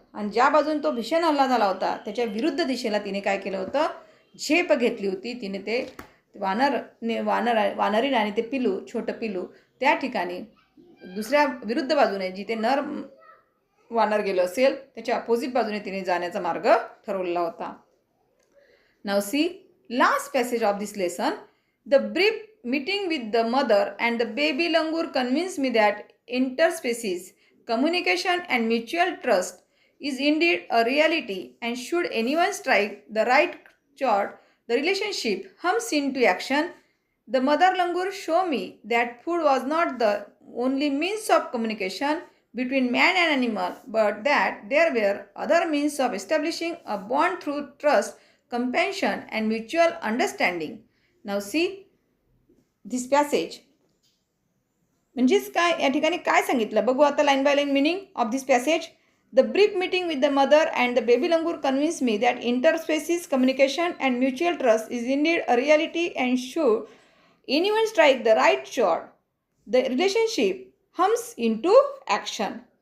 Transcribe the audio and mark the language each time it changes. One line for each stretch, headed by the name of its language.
Marathi: आणि ज्या बाजून तो भीषण हल्ला झाला होता त्याच्या विरुद्ध दिशेला तिने काय केलं होतं, झेप घेतली होती. तिने ते वानरीन आणि ते छोटं पिलू त्या ठिकाणी दुसऱ्या विरुद्ध बाजूने जिथे नर वानर गेलं असेल त्याच्या अपोजिट बाजूने तिने जाण्याचा मार्ग ठरवलेला होता.
English: नाव see last passage of this lesson. The brief meeting with the mother and the baby langur convinced me that interspecies communication and mutual trust is indeed a reality, and should anyone strike the right chord, the relationship hums into action. The mother langur showed me that food was not the only means of communication between man and animal, but that there were other means of establishing a bond through trust, compassion and mutual understanding. Now see this passage.
Marathi: म्हणजेच काय या ठिकाणी काय सांगितलं बघू आता
English: Line by line meaning of this passage. The brief meeting with the mother and the baby langur convince me that interspecies communication and mutual trust is indeed a reality, and should anyone strike the right shot the relationship hums into action.